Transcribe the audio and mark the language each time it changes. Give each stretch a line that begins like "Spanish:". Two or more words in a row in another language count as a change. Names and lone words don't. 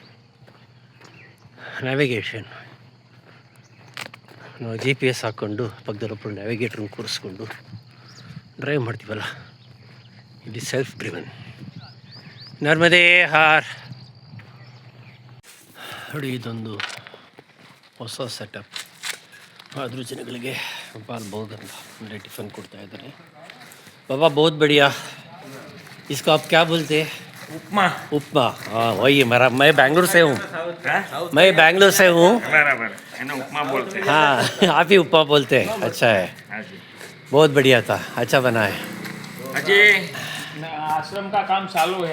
Kannada: ನ್ಯಾವಿಗೇಷನ್ ನಾವು GPS ಹಾಕ್ಕೊಂಡು ಪಕ್ಕದಲ್ಲೊಬ್ಬರು ನ್ಯಾವಿಗೇಟ್ರನ್ನ ಕೂರಿಸ್ಕೊಂಡು ಡ್ರೈವ್ ಮಾಡ್ತೀವಲ್ಲ,
English: it is self driven.
Hindi: नर्मदे हर.
Kannada: ನೋಡಿ, ಇದೊಂದು ಹೊಸ ಸೆಟಪ್. ಆದರೂ ಜನಗಳಿಗೆ
Hindi: बाल भोग
Kannada: ಅಂತ ಅಂದರೆ ಟಿಫನ್ ಕೊಡ್ತಾ ಇದ್ದಾರೆ.
Hindi: बाबा बहुत बढ़िया. इसको आप क्या बोलते हैं? उपमा. उपमा. हाँ, वही मेरा. मैं बैंगलोर से हूँ. मैं बैंगलोर से हूँ. बराबर है ना, उपमा बोलते हैं. हाँ, आप ही उपमा बोलते हैं. अच्छा है, हाँ जी. बहुत बढ़िया था, अच्छा बना है. अजय, आश्रम का काम चालू है,